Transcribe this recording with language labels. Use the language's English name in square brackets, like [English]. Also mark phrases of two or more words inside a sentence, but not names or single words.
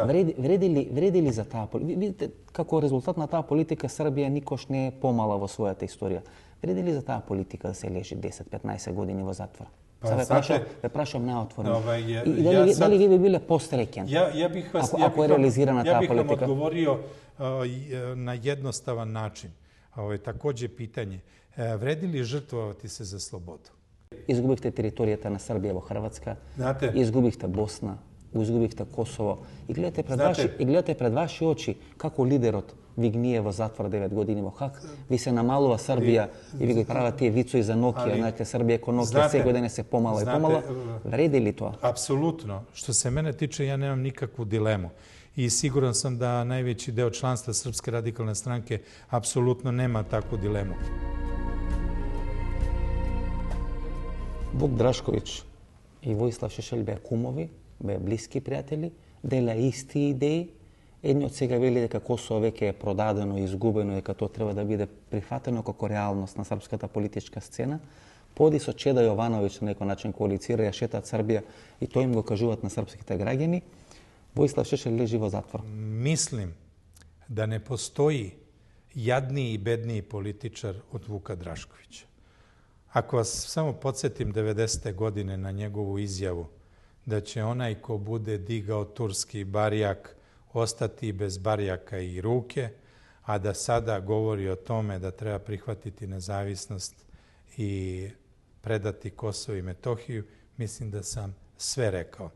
[Macedonian] Вреди ли за таа политика? Видите, како резултат на таа политика Србија никош не е помала во својата историја. Вреди ли за таа политика да се лежи 10-15 години во затвор? Ве прашам наотворено. И дали ви би биле посреќен ако е реализирана таа политика? [Serbian] Ja bih vam odgovorio na jednostavan način. Ovo je takođe pitanje. Vredi li žrtvovati se za slobodu? [Macedonian] Изгубихте територијата на Србија во Хрватска, изгубихте Босна, изгубихте Косово и гледате пред ваши очи како лидерот ви гние во затвор 9 години во Хаг, ви се намалува Србија и ви го прават тие вицови за Нокија, знаете, Србија ко Нокија секој ден се помала и помала. Вреди ли тоа? [Serbian] Apsolutno. Što se mene tiče, ja nemam nikakvu dilemu. I siguran sam da najveći deo članstva Srpske radikalne stranke apsolutno nema takvu dilemu. [Macedonian] Вук Драшковиќ и Војслав Шешел беа кумови, беа блиски пријатели, делеа исти идеи. Едниот сега вели дека Косово веќе е продадено и изгубено, дека тоа треба да биде прифатено како реалност на српската политичка сцена. Поди со Чеда Јовановиќ на некој начин коалицира, ја шетаат Србија и тоа им го кажуваат на српските граѓани. Војслав Шешел лежи во затвор. [Serbian] Mislim da ne postoji jadniji i bedniji političar od Vuka Draškovića. Ako vas samo podsjetim 90. godine na njegovu izjavu da će onaj ko bude digao turski barjak ostati bez barjaka i ruke, a da sada govori o tome da treba prihvatiti nezavisnost i predati Kosovo i Metohiju, mislim da sam sve rekao.